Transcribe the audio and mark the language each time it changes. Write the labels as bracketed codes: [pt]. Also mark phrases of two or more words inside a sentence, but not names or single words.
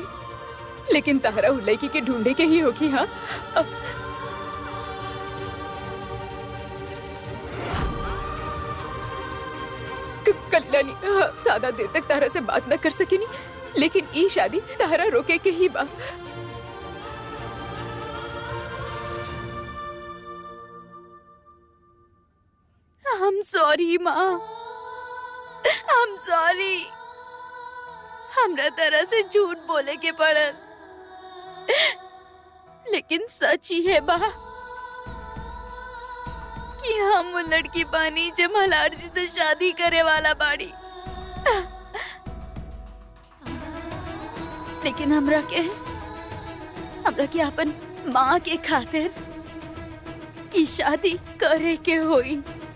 [bho] लेकिन तारा उ लड़की के ढूंढे के ही होगी। हाँ, कल्याणी, हाँ, ज्यादा देर तक तारा से बात न कर सकेनी, लेकिन ई शादी तारा रोके के ही बा। [en] I'm sorry माँ, I'm sorry। [bho] हमरा तरह से झूठ बोले के पड़ल, लेकिन सच ही है बा कि हम वो लड़की बानी जो मल्हार जी से शादी करे वाला बाड़ी। लेकिन हमरा के हमरा के अपन माँ के खातिर ई शादी करे के होई।